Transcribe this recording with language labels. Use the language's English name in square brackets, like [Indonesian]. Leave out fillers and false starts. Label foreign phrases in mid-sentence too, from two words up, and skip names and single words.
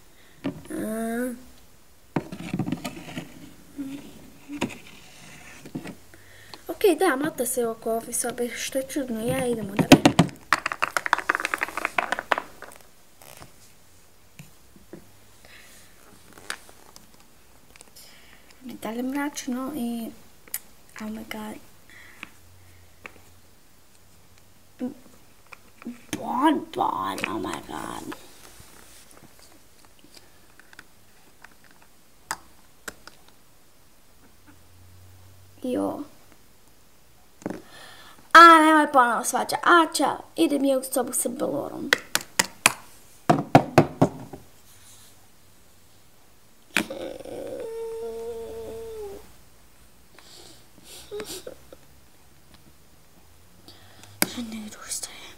[Croatian] Okej, da, mota se oko ove sobe, što je čudno, ja idemo dalje. Dalje mračno i... [English] Oh my god. Bon, oh my god. Jo. [Croatian] Nemoj ponovo svađa. Čao. Idem je u sobu sa Balorom. Ne odustaje.